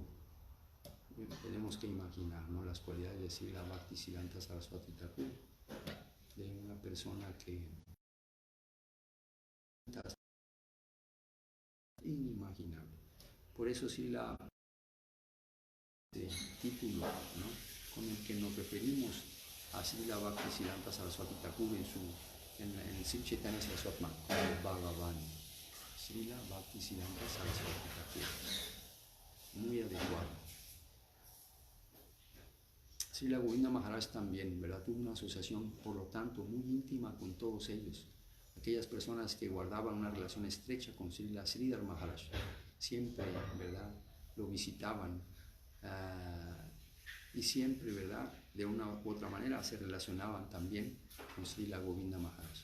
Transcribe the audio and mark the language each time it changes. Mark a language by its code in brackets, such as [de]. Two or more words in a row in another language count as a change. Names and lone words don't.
[es] Tenemos que imaginar, ¿no?, las cualidades de Srila Bhaktisiddhanta Saraswati Thakur, de una persona que es inimaginable. Por eso Srila, título, ¿no?, con el que nos referimos a Srila Bhaktisiddhanta Saraswati Thakur en el Sri Chaitanya Saraswati como Bhagavan. Srila Bhaktisiddhanta Saraswati Thakur. Muy adecuado. Srila Govinda Maharaj también, ¿verdad?, tuvo una asociación, por lo tanto, muy íntima con todos ellos. Aquellas personas que guardaban una relación estrecha con Srila Sridhar Maharaj, siempre, ¿verdad?, lo visitaban y siempre, ¿verdad?, de una u otra manera se relacionaban también con Srila Govinda Maharaj.